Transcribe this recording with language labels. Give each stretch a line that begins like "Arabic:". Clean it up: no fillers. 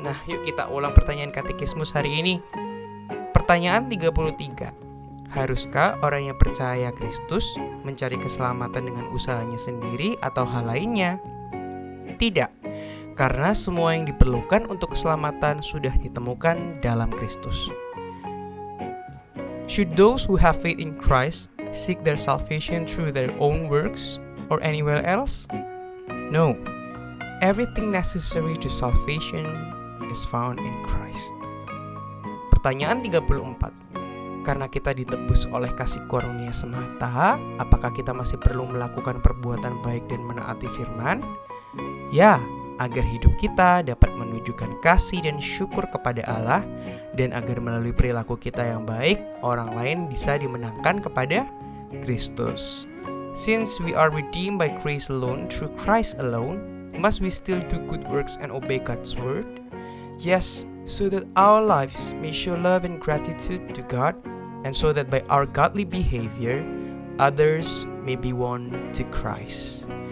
Indonesian: Nah yuk kita ulang pertanyaan katekismus hari ini. Pertanyaan 33. Haruskah orang yang percaya Kristus mencari keselamatan dengan usahanya sendiri atau hal lainnya? Tidak, karena semua yang diperlukan untuk keselamatan sudah ditemukan dalam Kristus.
English: Should those who have faith in Christ seek their salvation through their own works or anywhere else? No. Everything necessary to salvation is found in Christ.
Indonesian: Pertanyaan 34. Karena kita ditebus oleh kasih karunia semata, apakah kita masih perlu melakukan perbuatan baik dan menaati firman? Ya, agar hidup kita dapat menunjukkan kasih dan syukur kepada Allah, dan agar melalui perilaku kita yang baik, orang lain bisa dimenangkan kepada Kristus.
English: Since we are redeemed by grace alone, through Christ alone, must we still do good works and obey God's word? Yes, so that our lives may show love and gratitude to God, and so that by our godly behavior, others may be won to Christ.